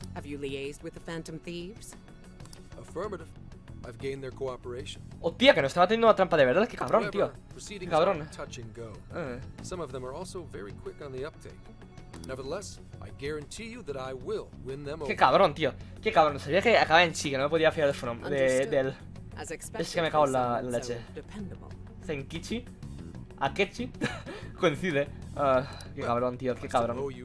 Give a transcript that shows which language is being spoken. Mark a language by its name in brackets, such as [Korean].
[English] Have you liaised with the Phantom Thieves? Affirmative. I've gained their cooperation. [Spanish] Oh, tía, que nos estaba teniendo una trampa de verdad. Qué cabrón, tío. Qué cabrón. [English] Touch and go. Some of them are also very quick on the uptake. Nevertheless, I guarantee you that I will win them over. [Spanish] Qué cabrón, tío. Qué cabrón. Sabía que acababa en chi, que no me podía fiar de él. Es que me cago en la leche. Zenkichi, Akechi, coincide. Qué cabrón, tío, qué cabrón.